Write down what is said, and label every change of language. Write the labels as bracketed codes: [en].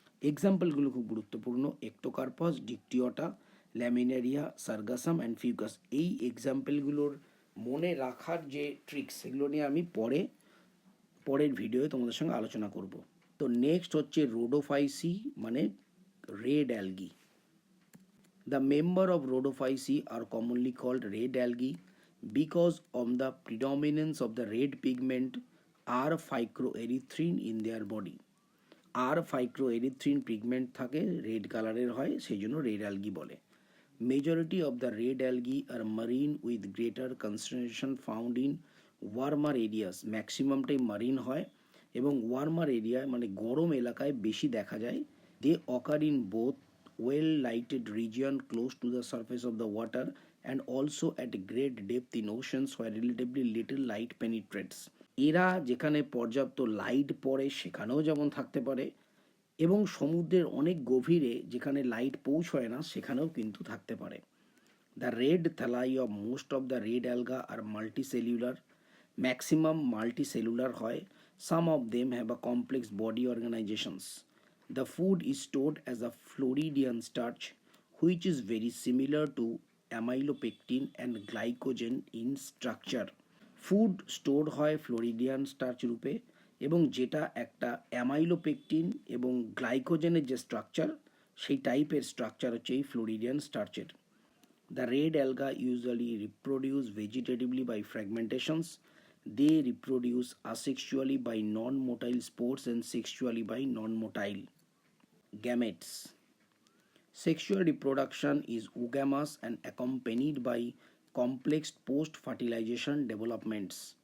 [bn] এক্সাম্পলগুলো খুব গুরুত্বপূর্ণ, এক্টোকার্পাস, ডিকটিওটা, ল্যামিনারিয়া, sargassum and fucus. এই এক্সাম্পলগুলোর মনে রাখার যে ট্রিক্স সেগুলো নিয়ে আমি পরের ভিডিওয়ে তোমাদের সঙ্গে আলোচনা করব। তো নেক্সট হচ্ছে রোডোফাইসি মানে red algae. [en] The member of Rhodophyceae are commonly called red algae because of the predominance of the red pigment R-phycoerythrin in their body. [bn] R-phycoerythrin pigment থাকে, রেড কালারের হয়, সেই জন্য রেড অ্যালগি বলে। [en] Majority of the red algae are marine with greater concentration found in warmer areas. [bn] ম্যাক্সিমামটাই Marin হয় এবং warmer এরিয়ায় মানে গরম এলাকায় বেশি দেখা যায়। [en] They occur in both well lighted region close to the surface of the water and also at great depth in oceans where relatively little light penetrates. [bn] এরা যেখানে পর্যাপ্ত লাইট পড়ে সেখানেও যেমন থাকতে পারে, এবং সমুদ্রের অনেক গভীরে যেখানে লাইট পৌঁছয় না সেখানেও কিন্তু থাকতে পারে। [en] The red thalli of most of the red algae are multicellular. [bn] Maximum multicellular হয়। [en] Some of them have a complex body organisations. The food is stored as a Floridian starch, which is very similar to amylopectin and glycogen in structure. [bn] Food store হয় Floridian starch রূপে, এবং যেটা একটা amylopectin এবং গ্লাইকোজেনের যে structure সেই টাইপের structure হচ্ছে এই ফ্লোরিডিয়ান স্টার্চের। [en] The red algae usually reproduce vegetatively by fragmentations. They reproduce asexually by non-motile spores and sexually by non-motile gametes. Sexual reproduction is oogamous and accompanied by complex post-fertilization developments.